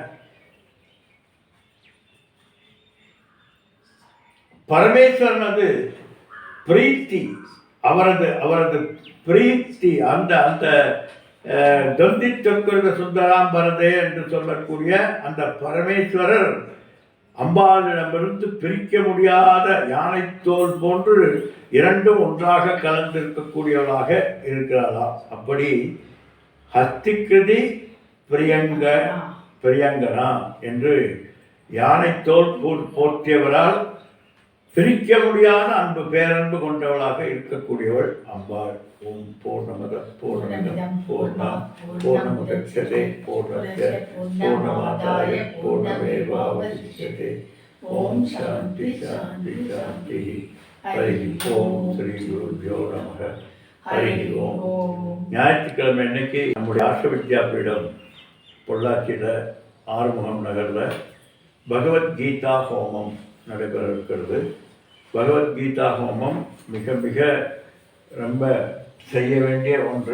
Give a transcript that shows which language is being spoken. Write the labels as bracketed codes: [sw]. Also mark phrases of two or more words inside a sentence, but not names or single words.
[ta] பரமேஸ்வரனது பிரீத்தி, அவரது பிரீத்தி, அந்த தொந்தி தொக்குர்த சுந்தராம் பரதே என்று சொல்லக்கூடிய அந்த பரமேஸ்வரர் அம்பாளிடமிருந்து பிரிக்க முடியாத யானைத்தோல் போன்று இரண்டும் ஒன்றாக கலந்திருக்கக்கூடியவளாக இருக்கிறாளா. அப்படி [sa] हस्तिकृति प्रियाङ्गना [ta] என்று யானைத்தோல் போற்றியவரால் பிரிக்க முடியாத அன்பு பேரன்பு கொண்டவளாக இருக்கக்கூடியவள் அம்பாள். [sa] ओम् पूर्णमदः पूर्णमिदम् पूर्णमुदच्यते पूर्णस्य पूर्णमादाय पूर्णमेवावशिष्यते. ओम् शान्तिः शान्तिः शान्तिः. हरि ओम् श्री गुरुभ्यो नमः. हरि ओम्. [ta] ஞாயிற்றுக்கிழமை அன்னைக்கு நம்முடைய ஆர்ஷ வித்யாபீடம் பொள்ளாச்சியில் ஆறுமுகம் நகரில் பகவத்கீதா ஹோமம் நடைபெற இருக்கிறது. பகவத்கீதா ஹோமம் மிக மிக ரொம்ப செய்ய வேண்டிய ஒன்று.